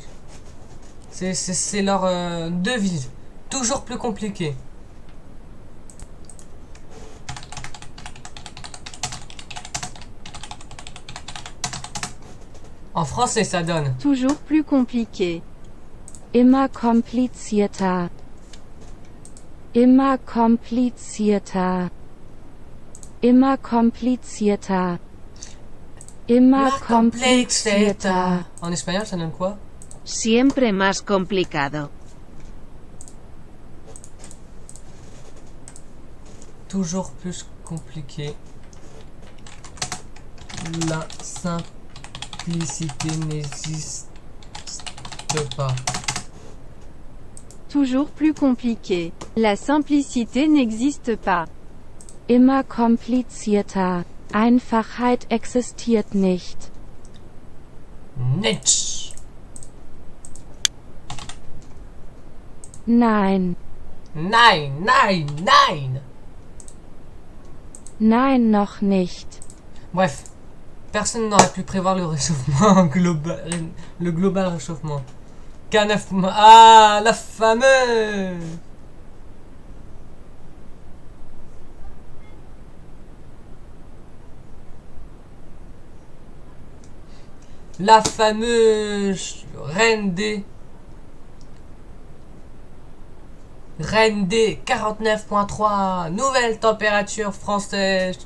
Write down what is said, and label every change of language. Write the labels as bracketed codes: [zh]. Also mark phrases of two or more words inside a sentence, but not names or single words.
[fr] C'est leur devise, toujours plus compliqué. En français, ça donne. Toujours plus compliqué. [de] Immer komplizierter. Immer komplizierter. Immer komplizierter. Immer komplizierter. [fr] En espagnol, ça donne quoi? [es] Siempre más complicado. [fr] Toujours plus compliqué. La simplicité n'existe pas. Toujours plus compliqué. La simplicité n'existe pas. [de] Immer komplizierter. Einfachheit existiert nicht. Netsch. Nein. Nein, nein, nein. Nein, noch nicht. [fr] Bref, personne n'aurait pu prévoir le réchauffement global, le global réchauffement. K9, ah, la fameuse. La fameuse reine des 49.3, nouvelle température française.